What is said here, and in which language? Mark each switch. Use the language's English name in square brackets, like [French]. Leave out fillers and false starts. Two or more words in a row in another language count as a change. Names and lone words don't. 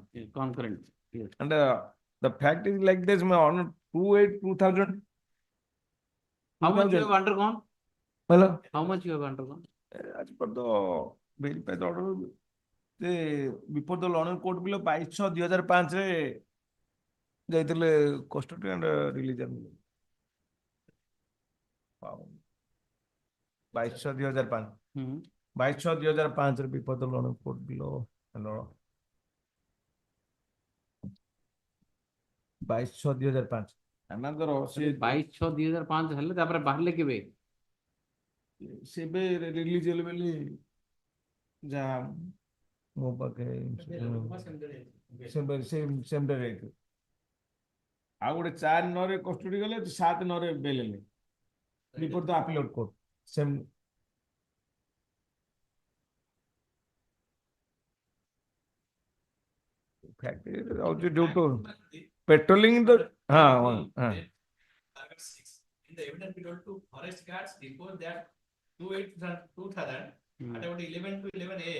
[English] Concurrent. Yes. And the fact is like this, on 2/8/2000. How much you have undergone? Hello. How much you have undergone? As per the verified order, before the London court below 22/6/2005 [Odia] ରେ ଯାଇଥିଲେ [English] custody and release. 22/6/2005. 22/6/2005 रे before the London court below. 22/6/2005. Another [Odia] 22/6/2005 ହେଲେ ତାପରେ ବାହାରିଲେ କେବେ? ସେବେ ରିଲିଜ ହେଲେ ବୋଲି ଯାହା ମୋ ପାଖେ ସେମ୍ ଡେ ହେଇଥିଲା. ଆଉ ଗୋଟେ 4/9 କଷ୍ଟଡି ଗଲେ, 7/9 ବେଲ୍ ହେଲେ [English] before the appellate court. ସେମ୍ fact is also due to patrolling the Paragraph 6. In the evidence we told to forest guards before that 2/8/2000 at about 11 to 11 a.m.